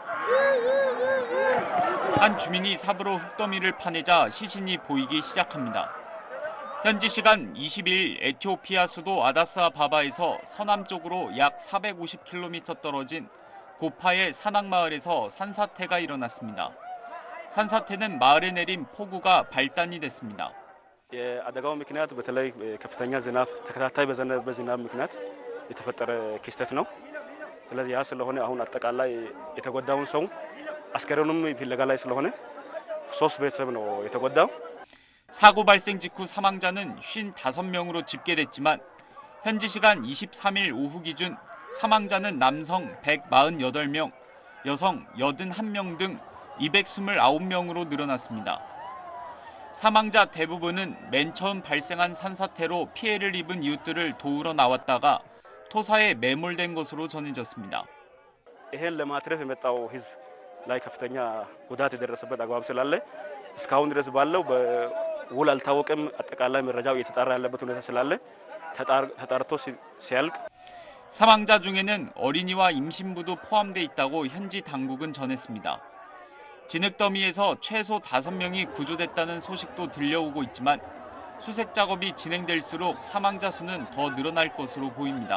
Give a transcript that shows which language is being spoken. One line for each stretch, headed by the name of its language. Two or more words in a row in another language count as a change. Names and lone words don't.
Korean: 한 주민이 삽으로 흙더미를 파내자 시신이 보이기 시작합니다. 현지 시간 22일 에티오피아 수도 아다스아바바에서 서남쪽으로 약 450km 떨어진 고파의 산악마을에서 산사태가 일어났습니다. 산사태는 마을에 내린 폭우가 발단이 됐습니다.
Amharic: የአደጋው ምክንያት በተለይ ከፍተኛ ዝናብ ተከታታይ በዘነበ ዝናብ ምክንያት የተፈጠረ ክስተት ነው። ስለዚህ ያ ስለሆነ አሁን አጠቃላይ የተጎዳውን ሰው አስከሬኑም ፍለጋ ላይ ስለሆነ 3 ቤተሰብ ነው የተጎዳው።
Korean: 사고 발생 직후 사망자는 55명으로 집계됐지만 현지 시간 23일 오후 기준 사망자는 남성 148명, 여성 81명 등 229명으로 늘어났습니다. 사망자 대부분은 맨 처음 발생한 산사태로 피해를 입은 이웃들을 도우러 나왔다가 토사에 매몰된 것으로 전해졌습니다.
Amharic: ይሄን ለማትረፍ የመጣው ህዝብ ላይ ከፍተኛ ጉዳት የደረሰበት አግባብ ስላለ እስካሁን ድረስ ባለው ውል አልታወቀም። አጠቃላይ መረጃው እየተጣራ ያለበት ሁኔታ ስላለ ተጣርቶ ሲያልቅ
Korean: 사망자 중에는 어린이와 임신부도 포함돼 있다고 현지 당국은 전했습니다. 진흙더미에서 최소 5명이 구조됐다는 소식도 들려오고 있지만 수색 작업이 진행될수록 사망자 수는 더 늘어날 것으로 보입니다.